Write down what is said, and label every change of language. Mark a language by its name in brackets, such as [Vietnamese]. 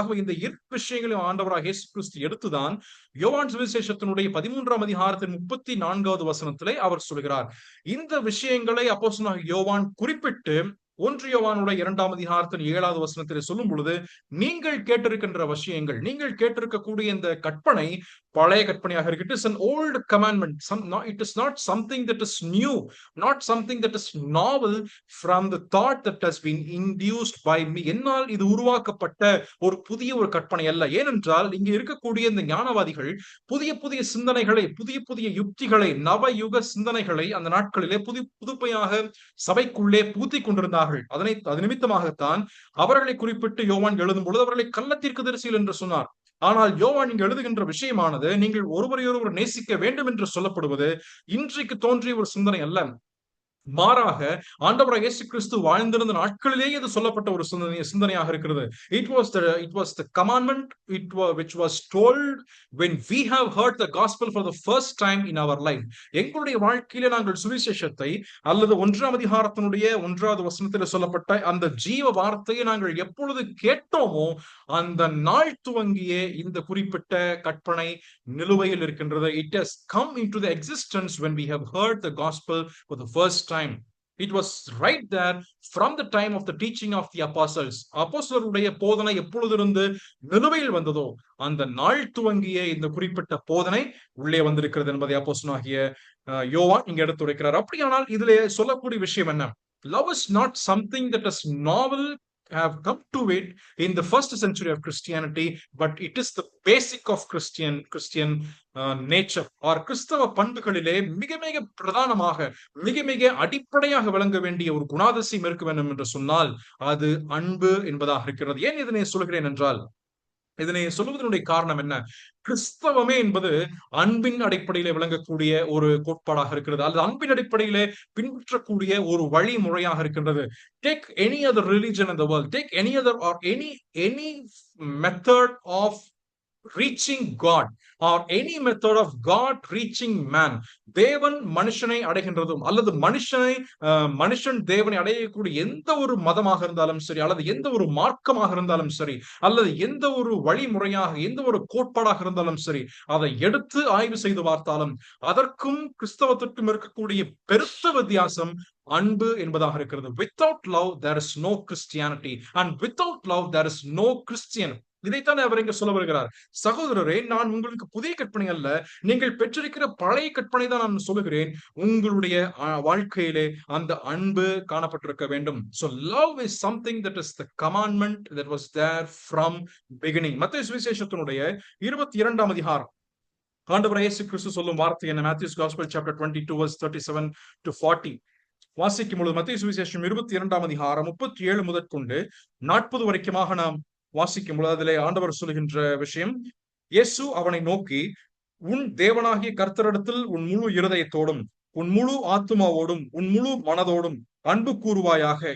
[Tamil] ஆகவே இந்த இரு விஷயங்களையும் ஆண்டவராக இயேசு கிறிஸ்து எடுத்துதான் யோவான் சுவிசேஷத்தினுடைய 13ஆம் அதிகாரத்தின் 34வது வசனத்திலே அவர் சொல்கிறார். இந்த விஷயங்களை அப்போஸ்தலனாகிய யோவான் குறிப்பிட்டு 1 யோவானுடைய 2ஆம் அதிகாரத்தின் 7வது வசனத்தில் சொல்லும் பொழுது, நீங்கள் கேட்டிருக்கின்ற விஷயங்கள், நீங்கள் கேட்டிருக்கக்கூடிய இந்த கற்பனை பழைய கற்பனையாக இருக்கு. [English] It is an old commandment. It is not something that is new, not something that is novel from the thought that has been induced by me. [Tamil] என்னால் இது உருவாக்கப்பட்ட ஒரு புதிய ஒரு கற்பனை அல்ல. ஏனென்றால் இங்க இருக்கக்கூடிய இந்த ஞானவாதிகள் புதிய புதிய சிந்தனைகளை, புதிய புதிய யுக்திகளை, நவயுக சிந்தனைகளை அந்த நாட்களிலே புதுமையாக சபைக்குள்ளே பூத்திக் கொண்டிருந்தார்கள். அது நிமித்தமாகத்தான் அவர்களை குறிப்பிட்டு யோவான் எழுதும் பொழுது அவர்களை கள்ள தீர்க்கதரிசிகள் என்று சொன்னார். ஆனால் யோவான் இங்கு எழுதுகின்ற விஷயமானது, நீங்கள் ஒருவரையொருவர் நேசிக்க வேண்டும் என்று சொல்லப்படுவது இன்றைக்கு தோன்றிய ஒரு சிந்தனை அல்ல. மாறாக ஆண்டவராகிய இயேசு கிறிஸ்து வாழ்ந்திருந்த நாட்களிலேயே இது சொல்லப்பட்ட ஒரு சிந்தனையாக இருக்கிறது. [English] It was the commandment which was told when we have heard the gospel for the first time in our life. [Tamil] எங்களுடைய வாழ்க்கையிலே நாங்கள் சுவிசேஷத்தை அல்லது 1ஆம் அதிகாரத்தினுடைய 1வது வசனத்தில் சொல்லப்பட்ட அந்த ஜீவ வார்த்தையை நாங்கள் எப்பொழுது கேட்டோமோ அந்த நாள் துவங்கியே இந்த குறிப்பிட்ட கற்பனை நிலுவையில் இருக்கின்றது. [English] It has come into the existence when we have heard the gospel for the first time. It was right there from the time of the teaching of the apostles. [Tamil] அப்போஸ்தலருடைய போதனை எப்பொழுதிருந்து நிலுவையில் வந்ததோ அந்த நாள் துவங்கியே இந்த குறிப்பிட்ட போதனை உள்ளே வந்திருக்கிறது என்பதை அப்போஸ்தலனாகிய யோவான் இங்க எடுத்துரைக்கிறார். அப்படியானால் இதிலே சொல்லக்கூடிய விஷயம் என்ன? [English] Love is not something that is novel have come to it in the first century of Christianity, but it is the basic of Christian nature or [Tamil] கிறிஸ்தவ பண்புகளிலே மிக மிக பிரதானமாக மிக மிக அடிப்படையாக விளங்க வேண்டிய ஒரு குணாதிசயம் இருக்க வேண்டும் என்று சொன்னால் அது அன்பு என்பதாக இருக்கிறது. ஏன் இதனை சொல்கிறேன் என்றால், இதனை சொல்லுவதனுடைய காரணம் என்ன? கிறிஸ்தவமே என்பது அன்பின் அடிப்படையிலே விளங்கக்கூடிய ஒரு கோட்பாடாக இருக்கிறது, அல்லது அன்பின் அடிப்படையிலே பின்பற்றக்கூடிய ஒரு வழிமுறையாக இருக்கின்றது. [English] Take any other religion in the world, take any other or any method of reaching God or any method of God reaching man. [Tamil] தேவன் மனுஷனை அடைகின்றதும் அல்லது மனுஷன் தேவனை அடையக்கூடிய எந்த ஒரு மதமாக இருந்தாலும் சரி, அல்லது எந்த ஒரு மார்க்கமாக இருந்தாலும் சரி, அல்லது எந்த ஒரு வழிமுறையாக எந்த ஒரு கோட்பாடாக இருந்தாலும் சரி, அதை எடுத்து ஆய்வு செய்து பார்த்தாலும் அதற்கும் கிறிஸ்தவத்திற்கும் இருக்கக்கூடிய பெருத்த வித்தியாசம் அன்பு என்பதாக இருக்கிறது. [English] Without love there is no Christianity and without love there is no Christian. [Tamil] இதைத்தான் அவர் இங்க சொல்ல வருகிறார். சகோதரரே, நான் உங்களுக்கு புதிய கற்பனை அல்ல, நீங்கள் பெற்றிருக்கிற பழைய கற்பனை தான் நான் சொல்லுகிறேன். உங்களுடைய வாழ்க்கையிலே அந்த அன்பு காணப்பட்டிருக்க வேண்டும். [English] So love is something that is the commandment that was there from beginning. [Tamil] மத்தேயு சுவிசேஷத்தினுடைய 22ஆம் அதிகாரம் ஆண்டவராகிய இயேசு கிறிஸ்து சொல்லும் வார்த்தை என்ன? [English] Matthew's Gospel chapter 22 verse 37 to 40 [Tamil] வாசிக்கும் பொழுது, மத்தேயு சுவிசேஷம் 22ஆம் அதிகாரம் 37 முதற்கொண்டு 40 வரைக்குமாக நாம் வாசிக்கும் பொழுது அதிலே ஆண்டவர் சொல்லுகின்ற விஷயம், இயேசு அவனை நோக்கி, உன் தேவனாகிய கர்த்தரிடத்தில் உன் முழு இருதயத்தோடும் உன் முழு ஆத்துமாவோடும் உன் முழு மனதோடும் அன்பு கூறுவாயாக.